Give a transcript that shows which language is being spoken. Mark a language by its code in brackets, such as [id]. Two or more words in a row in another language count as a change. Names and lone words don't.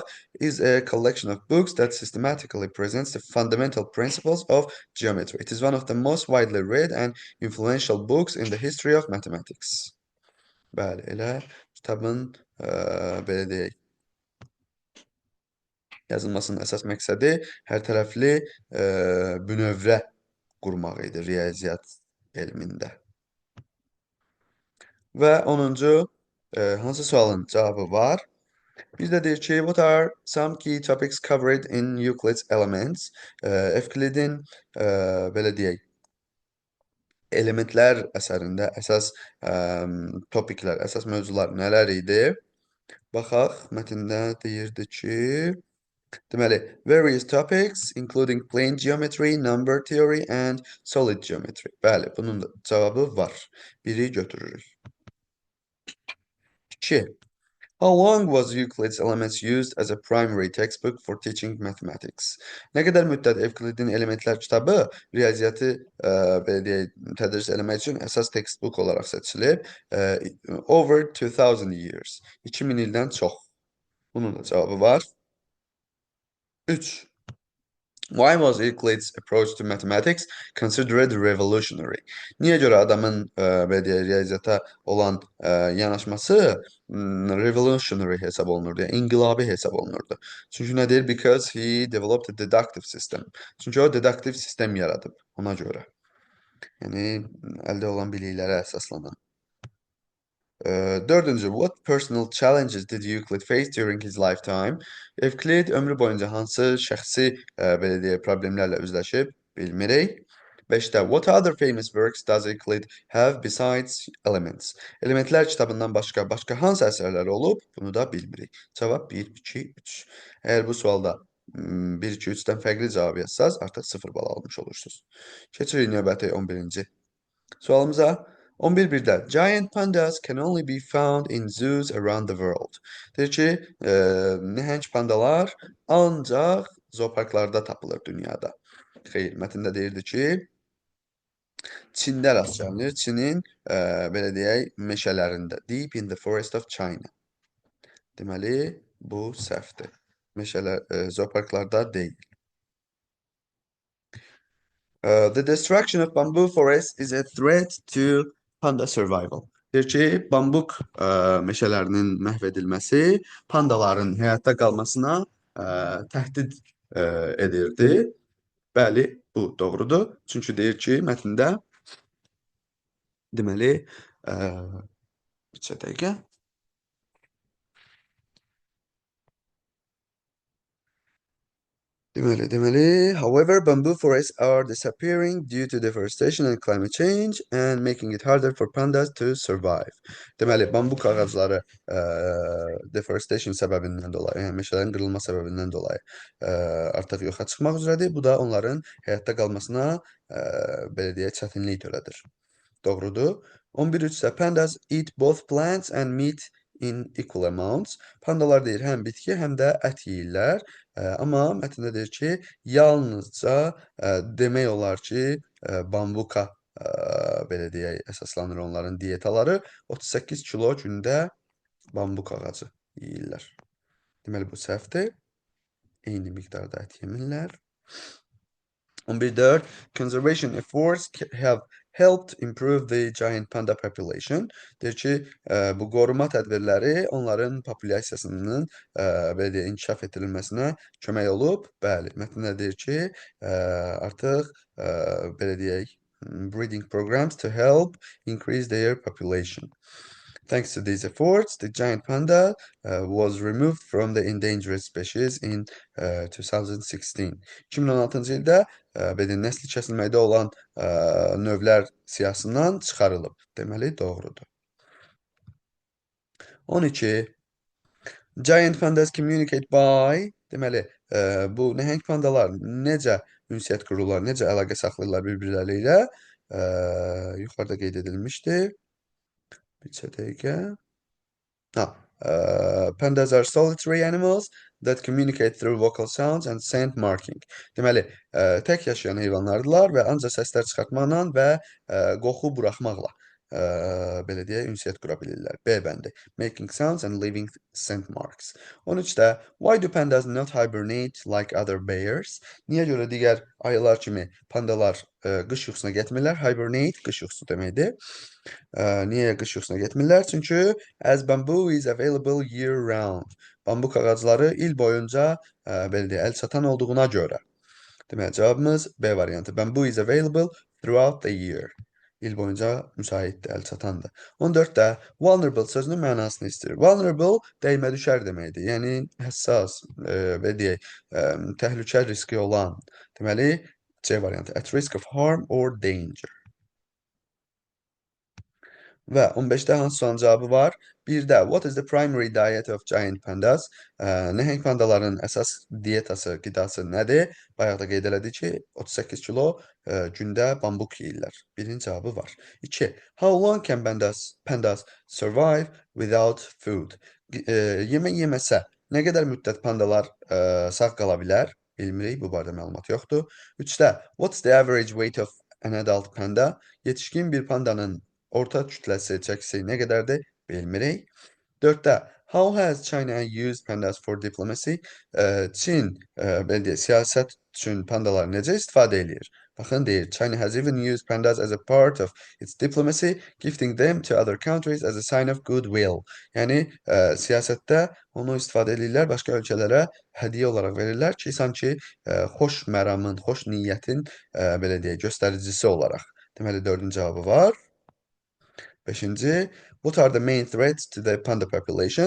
[en] Is a collection of books that systematically presents the fundamental principles of geometry. It is one of the most widely read and influential books in the history of mathematics. [az] Bəli, elə kitabın belə deyək, yazılmasının əsas məqsədi hər tərəfli bünövrə qurmaq idi riyaziyyat elmində. Və 10-cu hansı sualın cavabı var? Bir də deyir ki, [en] what are some key topics covered in Euclid's Elements? [az] Evklidin belə deyək, elementlər əsərində əsas topiklər, əsas mövzular nələr idi? Baxaq, mətndə deyirdi ki, deməli, [en] various topics including plane geometry, number theory and solid geometry. [az] Bəli, bunun da cavabı var. Biri götürürük. 2. [en] How long was Euclid's Elements used as a primary textbook for teaching mathematics? [az] Nə qədər müddət Evklidin Elementlər kitabı riyaziyyatı belə deyək, tədris eləmək üçün əsas textbook olaraq seçilib? [en] Over 2000 years. [az] 2000 ildən çox. Bunun da cavabı var. 3. [en] Why was Euclid's approach to mathematics considered revolutionary? [az] Niyə görə adamın belə deyək, riyaziyyata olan yanaşması revolutionary hesab olunurdu, yəni inqilabi hesab olunurdu. Çünki nə deyir? [en] Because he developed a deductive system. [az] Çünki o deduktiv sistem yaradıb ona görə. Yəni əldə olan biliklərə əsaslanan. 4-cü, [en] what personal challenges did Euclid face during his lifetime? [az] Evklid ömrü boyunca hansı şəxsi belə deyək, problemlərlə üzləşib? Bilmirik. 5-də, [en] what other famous works does Euclid have besides Elements? [az] Elementlər kitabından başqa hansı əsərləri olub? Bunu da bilmirik. Cavab 1, 2, 3. Əgər bu sualda 1, 2, 3-dən fərqli cavab yazsaz, artıq 0 bal almış olursunuz. Keçirik növbəti 11-ci sualımıza. [en] 11.1-də Giant pandas can only be found in zoos around the world. [az] Deyir ki, nəhəng pandalar ancaq zooparklarda tapılır dünyada. Xeyr, mətndə deyirdi ki, Çində rast gəlinir. Çinin belə deyək, meşələrində. [en] Deep in the forest of China. [az] Deməli, bu səhvdir. Zooparklarda deyil. [en] The destruction of bamboo forests is a threat to panda survival. [az] Deyir ki, bambuk meşələrinin məhv edilməsi pandaların həyatda qalmasına təhdid edirdi. Bəli, bu doğrudur. Çünki deyir ki, mətndə deməli, bir dəqiqə. Deməli, [en] however, bamboo forests are disappearing due to deforestation and climate change and making it harder for pandas to survive. [az] Deməli, bambuk ağacları deforestation səbəbindən dolayı, yəni meşələrin qırılma səbəbindən dolayı artıq yoxa çıxmaq üzrədir. Bu da onların həyatda qalmasına belə deyək, çətinlik törədir. Doğrudur. [en] 11.3-də pandas eat both plants and meat in equal amounts. [az] Pandalar deyir, həm bitki, həm də ət yeyirlər. Amma mətndə deyir ki, yalnızca demək olar ki, bambuka belə deyək, əsaslanır onların diyetaları. 38 kilo gündə bambuk ağacı yeyirlər. Deməli, bu səhvdir. Eyni miqdarda ət yemirlər. [en] 11.4 Conservation efforts have helped improve the giant panda population. [az] Deyir ki, bu qoruma tədbirləri onların populyasiyasının belə deyək, inkişaf etdirilməsinə kömək olub. Bəli, mətndə deyir ki, artıq belə deyək, [en] breeding programs to help increase their population. Thanks to these efforts, the giant panda was removed from the endangered species in 2016. [az] 2016-cı ildə belə nəsli kəsilməkdə olan növlər siyahısından çıxarılıb. Deməli, doğrudur. 12. [en] Giant pandas communicate by. [az] Deməli, bu nəhəng pandalar necə ünsiyyət qururlar, necə əlaqə saxlayırlar bir-birləri ilə? Yuxarıda qeyd edilmişdi. Bir dəqiqə. [en] Pandas are solitary animals that communicate through vocal sounds and scent marking. [az] Deməli, tək yaşayan heyvanlardılar və ancaq səslər çıxartmaqla və qoxu buraxmaqla belə deyək, ünsiyyət qura bilirlər. B bəndi. [en] Making sounds and leaving scent marks. 13-də why do pandas not hibernate like other bears? [az] Niyə görə digər ayılar kimi pandalar qış yuxusuna getmirlər? Hibernate qış yuxusu deməkdir. Niyə qış yuxusuna getmirlər? [en] Çünki as bamboo is available year round. [az] Bambuk ağacları il boyunca belə deyək, əl çatan olduğuna görə. Deməli, cavabımız B variantı. [en] Bamboo is available throughout the year. [az] İl boyunca müsaitdir, əl çatandır. 14-də vulnerable sözünün mənasını istəyir. Vulnerable dəymə düşər deməkdir. Yəni, həssas, belə deyək, təhlükə riski olan. Deməli, C variantı. [en] At risk of harm or danger. [az] Və 15-də hansı sualın cavabı var? [en] 1-də what is the primary diet of giant pandas? [az] Nəhəng pandaların əsas diyetası, qidası nədir? Bayaq da qeyd elədik ki, 38 kilo gündə bambuk yeyirlər. Birinci cavabı var. 2. [en] How long can pandas survive without food? [az] Yemək yeməsə, nə qədər müddət pandalar sağ qala bilər? Bilmirik, bu barədə məlumat yoxdur. [en] 3-də what's the average weight of an adult panda? [az] Yetişkin bir pandanın orta kütləsi, çəkisi nə qədərdir? Bilmirik. [en] 4-də how has China used pandas for diplomacy? [az] Çin, belə deyək, siyasət üçün pandalar necə istifadə edir? Baxın, deyir, [en] China has even used pandas as a part of its diplomacy, gifting them to other countries as a sign of goodwill. [az] Yəni, siyasətdə onu istifadə edirlər, başqa ölkələrə hədiyyə olaraq verirlər ki, sanki xoş məramın, xoş niyyətin, belə deyək, göstəricisi olaraq. Deməli, 4-cü cavabı var. 5-ci, [en] what are the main threats to the panda population?